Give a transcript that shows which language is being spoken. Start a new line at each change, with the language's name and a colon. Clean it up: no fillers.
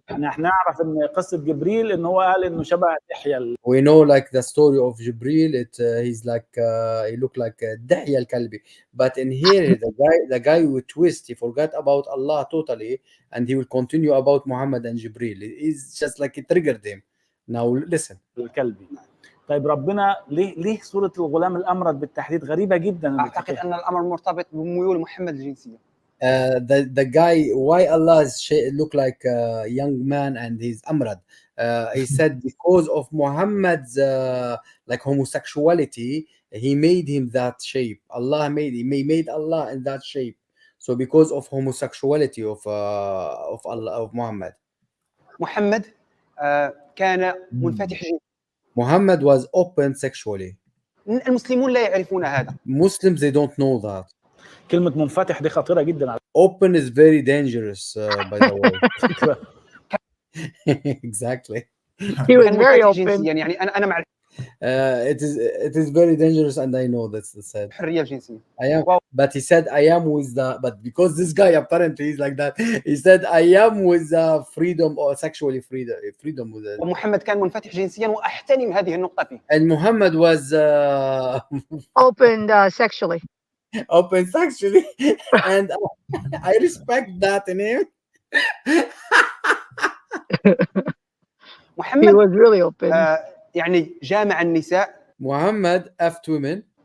Arabic: احنا نعرف ان قصة جبريل ان هو قال انه شبه دحية.
English: We know like the story of Jibril. He's like he looked like Dahya al-Kalbi. But in here, the guy with twist, he forgot about Allah totally, and he will continue about Muhammad and Jibril. It's just like it triggered him. Now listen.
Arabic: الكلبي. طيب ربنا ليه صورة الغلام الأمرد بالتحديد غريبة جدا؟ أعتقد أن الأمر مرتبط بميول محمد الجنسية.
English: The guy, why Allah look like a young man and he's amrad? He said because of Muhammad's like homosexuality, he made him that shape. Allah made Allah in that shape. So because of homosexuality of Allah, of Muhammad.
Arabic: محمد كان منفتح جنسيا.
English: Muhammad was open sexually.
Arabic: المسلمون لا يعرفون هذا.
English: Muslims, they don't know that.
Arabic: كلمة منفتح دي خطيرة جدا.
English: Open is very dangerous, by the way. Exactly. He was very open.
Arabic: يعني أنا مع
English: it is very dangerous, and I know that's the said.
Arabic: الحرية الجنسية.
English: I am, but he said I am with the, but because this guy apparently is like that, he said I am with freedom or sexually freedom with it.
Arabic: ومحمد كان منفتح جنسيا وأحترم هذه النقطة فيه.
English: And Muhammad was open sexually. Open sexually, and I respect that in him.
Arabic: محمد
English: He was really open.
Arabic: يعني جامع النساء.
English: Muhammad effed women.